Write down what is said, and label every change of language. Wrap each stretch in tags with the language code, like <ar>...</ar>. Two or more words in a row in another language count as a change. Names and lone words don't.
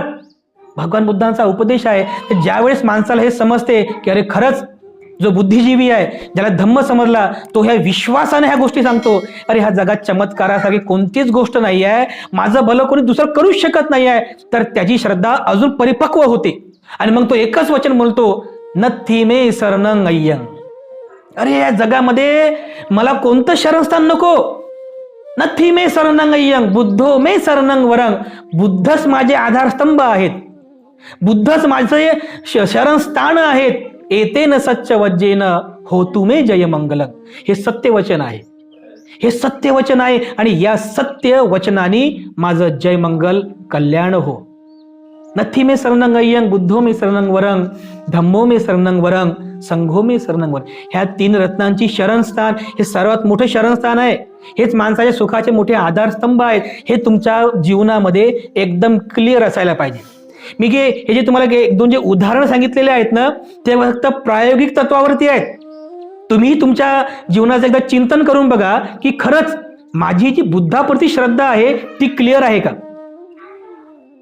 <mr>भगवान बुद्धांचा उपदेश आहे. ज्या वेळेस माणसाला हे समजते की अरे खरंच जो बुद्धिजीवी आहे, ज्याला धम्म समजला, तो ह्या विश्वासाने ह्या गोष्टी सांगतो, अरे ह्या जगात चमत्कारासारखी कोणतीच गोष्ट नाही आहे, माझं भलं कोणी दुसरं करूच शकत नाही आहे, तर त्याची श्रद्धा अजून परिपक्व होते. आणि मग तो एकच वचन बोलतो,</mr> <pi>नथी मे शरणं अय्यं.</pi> <mr>अरे या जगामध्ये मला कोणतं शरणस्थान नको.</mr> <pi>नथी मे शरणं अय्यं, बुद्धो मे शरणं वरं.</pi> <mr>बुद्धच माझे आधारस्तंभ आहेत, बुद्धच माझे शरणस्थान आहेत.</mr> <pi>एतेन सच्च वज्जेन होतु मे जय मंगलं.</pi> <mr>हे सत्य वचन आहे, हे सत्य वचन आहे. आणि या सत्य वचनाने माझं जय मंगल कल्याण हो.</mr> <pi>नथी मे शरणं अय्यं, बुद्धो मे शरणं वरं, धम्मो मे शरणं वरं, संघो मे शरणं वरं.</pi> <mr>ह्या तीन रत्नांची शरणस्थान हे सर्वात मोठे शरणस्थान आहे. हेच माणसाच्या सुखाचे मोठे आधारस्तंभ आहेत. हे तुमच्या जीवनामध्ये एकदम क्लिअर असायला पाहिजे. मी हे जे तुम्हाला एक दोन जे उदाहरण सांगितलेले आहेत ना, ते फक्त प्रायोगिक तत्वावरती आहेत. तुम्ही तुमच्या जीवनाचं एकदा चिंतन करून बघा की खरंच माझी जी बुद्धाप्रती श्रद्धा आहे ती क्लिअर आहे का.</mr>